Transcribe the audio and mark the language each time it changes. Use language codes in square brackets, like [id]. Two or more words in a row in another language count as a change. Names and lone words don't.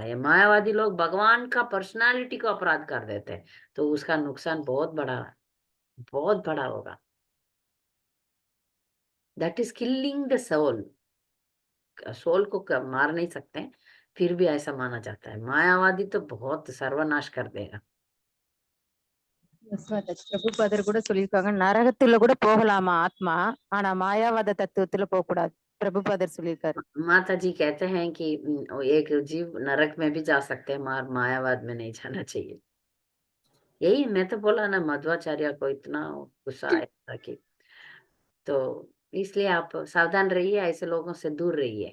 [hi] ये मायावादी लोग भगवान का पर्सनालिटी को अपराध कर देते हैं, तो उसका नुकसान बहुत बड़ा होगा। [en] That is killing the soul. [hi] सोल को मार नहीं सकते, फिर भी ऐसा माना जाता है। मायावादी तो बहुत सर्वनाश कर देगा। [ta] பிரபுபாதர் கூட சொல்லியிருக்காங்க, நரகத்துல கூட போகலாமா ஆத்மா, ஆனா மாயாவாத தத்துவத்துல போக கூடாது. பிரபுபாதர் சொல்லியிருக்காரு. [hi] माता जी कहते हैं कि एक जीव नरक में भी जा सकते हैं, मायावाद में नहीं जाना चाहिए। यही मैं तो बोला ना, मध्वाचार्य को इतना गुस्सा आया था कि, तो इसलिए आप सावधान रहिए, ऐसे लोगों से दूर रहिए।